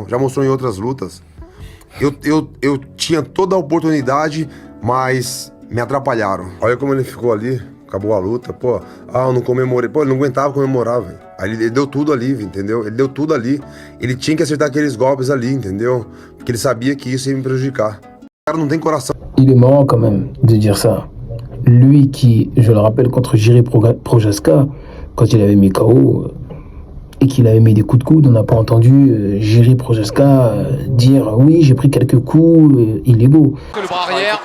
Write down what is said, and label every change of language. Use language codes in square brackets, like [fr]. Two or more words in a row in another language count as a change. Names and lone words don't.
[pt] Já mostrou em outras lutas. Eu tinha toda a oportunidade, mas me atrapalharam. Olha como ele ficou ali, acabou a luta, pô. Eu não comemorei. Pô, ele não aguentava comemorar, velho. Aí ele deu tudo ali, entendeu? Ele deu tudo ali. Ele tinha que acertar aqueles golpes ali, entendeu? Porque ele sabia que isso ia me prejudicar. O cara não tem coração. [fr] Il est marrant quand même de dire ça. Lui qui, je le rappelle, contre Jiri Prochaska, quand il avait mis KO et qu'il avait mis des coups de coude, on n'a pas entendu Jiri Prochaska dire oui, j'ai pris quelques coups illégaux. Le bras arrière.